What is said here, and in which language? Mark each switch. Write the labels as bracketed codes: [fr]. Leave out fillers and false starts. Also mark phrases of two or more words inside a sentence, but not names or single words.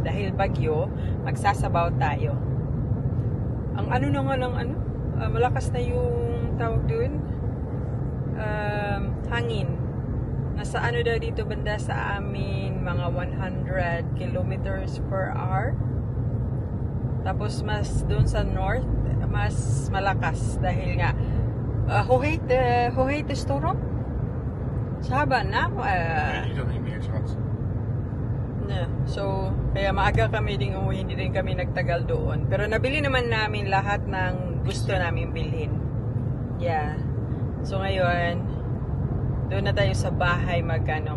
[tl] Dahil bagyo, magsasabaw tayo. Ang ano na nga lang, malakas na yung tawag dun. Hangin. Nasa ano daw dito banda sa amin, mga 100 [en] kilometers per hour. [tl] Tapos mas doon sa north, mas malakas dahil nga [nl] hoe heet de storm? Ze hebben naam. [tl] So, kaya maaga kami ding umuwi, hindi din kami nagtagal doon. Pero nabili naman namin lahat ng gusto namin bilhin. Yeah. So ngayon, doon na tayo sa bahay magano.